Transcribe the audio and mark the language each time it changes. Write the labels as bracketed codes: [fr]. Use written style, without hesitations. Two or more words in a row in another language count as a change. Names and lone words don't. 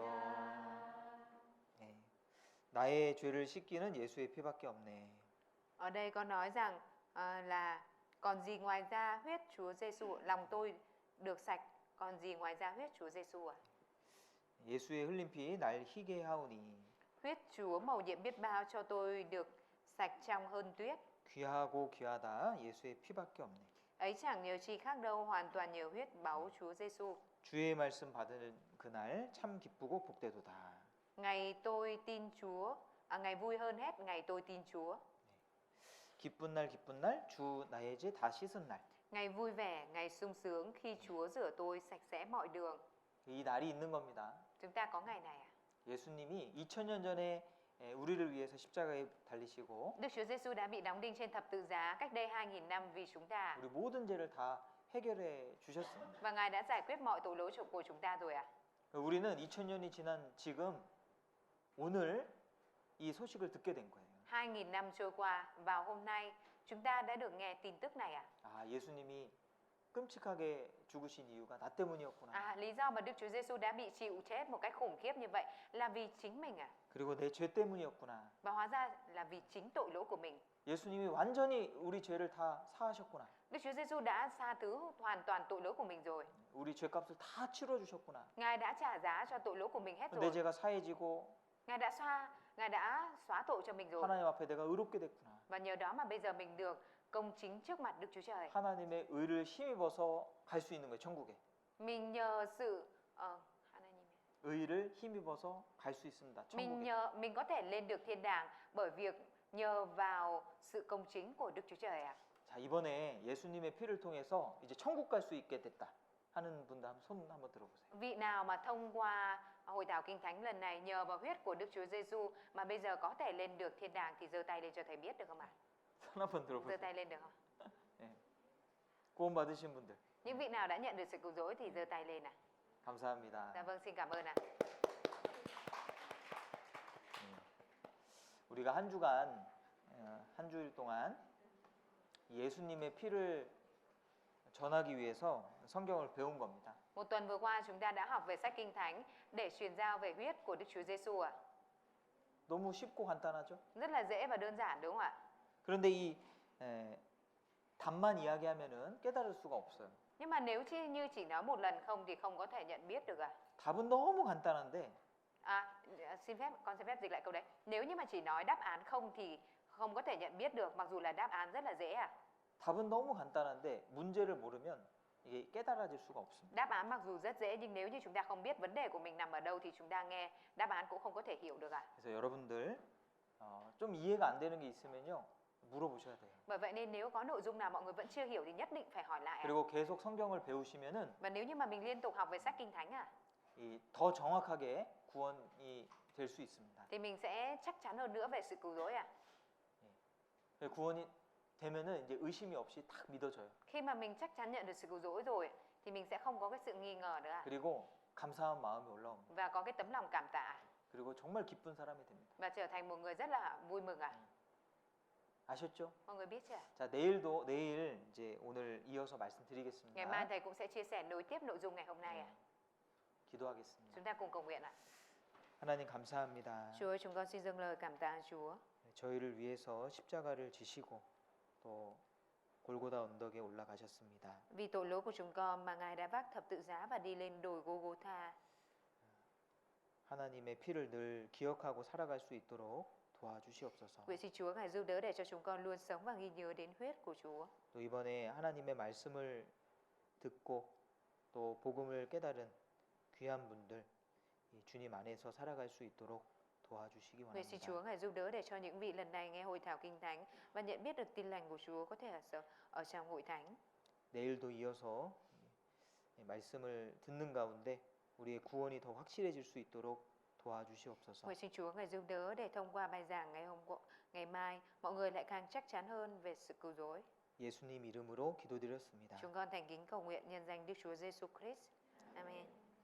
[ko] 네. 나의 죄를 씻기는 예수의 피밖에 없네. [vi] Ở đây có nói rằng là còn gì ngoài ra huyết Chúa Giêsu, lòng tôi được sạch, còn gì ngoài ra huyết Chúa Giêsu à? [ko] 예수의 흘린 피 날 희게 하오니 [vi] Huyết Chúa mầu nhiệm biết bao cho tôi được sạch trong hơn tuyết. [ko] 귀하고 귀하다 예수의 피밖에 없네. [vi] Ấy chẳng nhờ chi khác đâu, hoàn toàn nhờ huyết báu Chúa Giêsu. [ko] 주의 말씀 받는 그날 참 기쁘고 복되도다. [vi] Ngày tôi tin Chúa, ngày vui hơn hết ngày tôi tin Chúa. [ko] 기쁜 날 주 나의 죄 다 씻은 날. [vi] Ngày vui vẻ, ngày sung sướng khi Chúa rửa tôi sạch sẽ mọi đường. [ko] 이 날이 있는 겁니다. [vi] Chúng ta có ngày này à? [ko] 예수님이 2000년 전에 우리를 위해서 십자가에 달리시고 [vi] Đức Chúa Giêsu đã bị đóng đinh trên thập tự giá cách đây 2000 năm vì chúng ta. [ko] 우리 모든 죄를 다 해결해 주셨습니다. [vi] Và Ngài đã giải quyết mọi tội lỗi của chúng ta rồi à? [ko] 우리는 2000년이 지난 지금 오늘 이 소식을 듣게 된 거예요. [vi] 2000 năm trôi qua, vào hôm nay chúng ta đã được nghe tin tức này à? [ko] 아, 예수님이 끔찍하게 죽으신 이유가 나 때문이었구나. [vi] À, lý do mà Đức Chúa Giêsu đã bị chịu chết một cách khủng khiếp như vậy là vì chính mình à? [ko] 그리고 내 죄 때문이었구나. [vi] Và hóa ra là vì chính tội lỗi của mình. [ko] 예수님이 완전히 우리 죄를 다 사하셨구나. [vi] Đức Chúa Giêsu đã tha thứ hoàn toàn tội lỗi của mình rồi. [ko] 우리 죄값을 다 치러 주셨구나. [vi] Ngài đã trả giá cho tội lỗi của mình hết [ko] 내 [vi] rồi. [ko] 죄가 사해지고 [vi] Ngài đã xóa tội cho mình rồi. [ko] 하나님 앞에 내가 의롭게 됐구나. [vi] Và nhờ đó mà bây giờ mình được công chính trước mặt Đức Chúa Trời. [ko] 하나님의 의를 힘입어서 갈 수 있는 거예요, 천국에. [vi] Mình nhờ sự [ko] 의를 힘입어서 갈 수 있습니다. 천국에. [vi] mình có thể lên được thiên đàng bởi việc nhờ vào sự công chính của Đức Chúa Trời ạ. [ko] 자, 이번에 예수님의 피를 통해서 이제 천국 갈 수 있게 됐다 하는 분들 손 한번 들어보세요. [vi] Vị nào mà thông qua hội thảo kinh thánh lần này nhờ vào huyết của Đức Chúa Giêsu mà bây giờ có thể lên được thiên đàng thì giơ tay lên cho thầy biết được không ạ? [ko] 손 한번 [vi] Giơ [ko] 들어보세요. [vi] tay lên được không? [ko] 구원 받으신 분들. [vi] Những vị nào đã nhận được sự cứu rỗi thì giơ tay lên ạ. [ko] 감사합니다. [vi] Dạ vâng, xin cảm ơn ạ. [ko] 우리가 한 주간 한 주일 동안 예수님의 피를 전하기 위해서 성경을 배운 겁니다. [vi] Một tuần vừa qua chúng ta đã học về sách kinh thánh để truyền giao về huyết của Đức Chúa Giêsu ạ. [ko] 너무 쉽고 간단하죠? [vi] Rất là dễ và đơn giản đúng không ạ? [ko] 그런데 이 답만 이야기하면은 깨달을 수가 없어요. [vi] Nhưng mà nếu như chỉ nói một lần không thì không có thể nhận biết được ạ. [ko] 답은 너무 간단한데 [vi] Con xin phép dịch lại câu đấy. Nếu như mà chỉ nói đáp án không thì không có thể nhận biết được, mặc dù là đáp án rất là dễ à. [ko] 답은 너무 간단한데 문제를 모르면 이게 깨달아질 수가 없습니다. [vi] Đáp án mặc dù rất dễ nhưng nếu như chúng ta không biết vấn đề của mình nằm ở đâu thì chúng ta nghe đáp án cũng không có thể hiểu được ạ. [ko] 그래서 여러분들 좀 이해가 안 되는 게 있으면요 물어보셔야 돼요. [vi] Bởi vậy nên nếu có nội dung nào mọi người vẫn chưa hiểu thì nhất định phải hỏi lại ạ. [ko] 그리고 계속 성경을 배우시면은 [vi] Và nếu như mà mình liên tục học về sách kinh thánh [ko] 더 정확하게 구원이 될 수 있습니다. [vi] thì mình sẽ chắc chắn hơn nữa về sự cứu rỗi ạ. [ko] 구원이 되면은 이제 의심이 없이 딱 믿어져요. [vi] Khi mà mình chắc chắn nhận được sự cứu rỗi rồi thì mình sẽ không có cái sự nghi ngờ nữa ạ. [ko] 그리고 감사한 마음이 올라옵니다. [vi] Và có cái tấm lòng cảm tạ [ko] 그리고 정말 기쁜 사람이 됩니다. [vi] và trở thành một người rất là vui mừng ạ. [ko] 아셨죠? [vi] Mọi người biết chưa ạ? [ko] 자, 내일 이제 오늘 이어서 [vi] Ngày mai [ko] 말씀드리겠습니다. [vi] thầy cũng sẽ chia sẻ nối tiếp nội dung ngày hôm nay ạ. [ko] 기도하겠습니다. [vi] Chúng ta cùng cầu nguyện ạ. [ko] 하나님 감사합니다. [vi] Chúa ơi, chúng con xin dâng lời cảm tạ Chúa. [ko] 저희를 위해서 십자가를 지시고 또 골고다 언덕에 올라가셨습니다. [vi] Vì tội lỗi của chúng con mà Ngài đã vác thập tự giá và đi lên đồi Gô-gô-tha. [ko] 하나님의 피를 늘 기억하고 살아갈 수 있도록 도와주시옵소서. [vi] Nguyện xin Chúa Ngài giúp đỡ để cho chúng con luôn sống và ghi nhớ đến huyết của Chúa. [ko] 또 이번에 하나님의 말씀을 듣고 또 복음을 깨달은 귀한 분들 이 주님 안에서 살아갈 수 있도록 도와주시기 [vi] Nguyện xin [ko] 원합니다. [vi] Chúa Ngài giúp đỡ để cho những vị lần này nghe hội thảo kinh thánh và nhận biết được tin lành của Chúa có thể ở trong hội thánh. [ko] 내일도 이어서 이 말씀을 듣는 가운데 우리의 구원이 더 확실해질 수 있도록 도와주시옵소서. [vi] Nguyện xin Chúa Ngài giúp đỡ để thông qua bài giảng ngày mai mọi người lại càng chắc chắn hơn về sự cứu rỗi. [ko] 예수님 이름으로 기도드렸습니다. [vi] Chúng con thành kính cầu nguyện nhân danh Đức Chúa Giêsu Christ. Amen.